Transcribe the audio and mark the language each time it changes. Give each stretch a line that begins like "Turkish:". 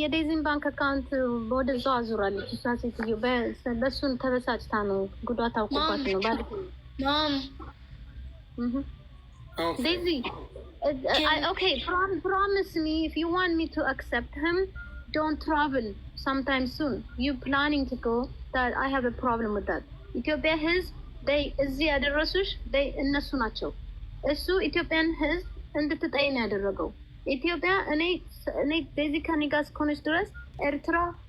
Amharic: የዴዚን ባንክ አካውንት ወደዛው አዙራለች። እሷ ሴትዮ በእሱን ተበሳጭታ ነው ጉዷ ታውቆባት ነው ባለጌ ነው።
English: Mom, Daisy, okay, promise me if you want me to accept him, don't travel sometime soon. You planning to go, that I have a problem with that.
Amharic: ኢትዮጵያ ህዝብ እዚህ ያደረሱሽ እነሱ ናቸው። እሱ ኢትዮጵያን ህዝብ እንድትጠይ ነው ያደረገው። ኢትዮጵያ እኔ ዴዚ ከኔ ጋር እስከሆነች ድረስ ኤርትራ፣